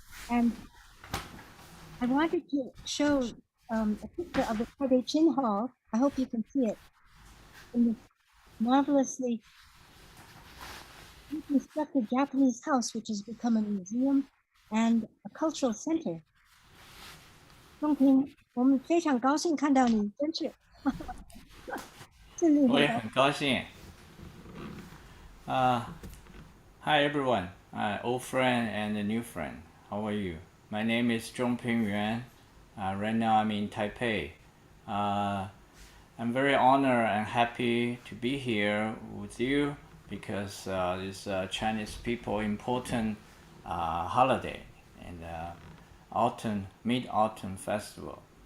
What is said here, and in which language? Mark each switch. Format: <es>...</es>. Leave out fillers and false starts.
<en>And I wanted to show a picture of the Taipei Qin Hall. I hope you can see it. In this marvelously reconstructed Japanese house, which has become a museum and a cultural center.</en> <zh>Yongping, 我们非常高兴看到你，真是我也很高兴。</zh> <en>Hi everyone, old friend and a new friend. How are you? My name is Píng Yuan. Right now I'm in Taipei. I'm very honored and happy to be here with you because it's Chinese people important holiday and autumn, Mid-Autumn Festival.</en>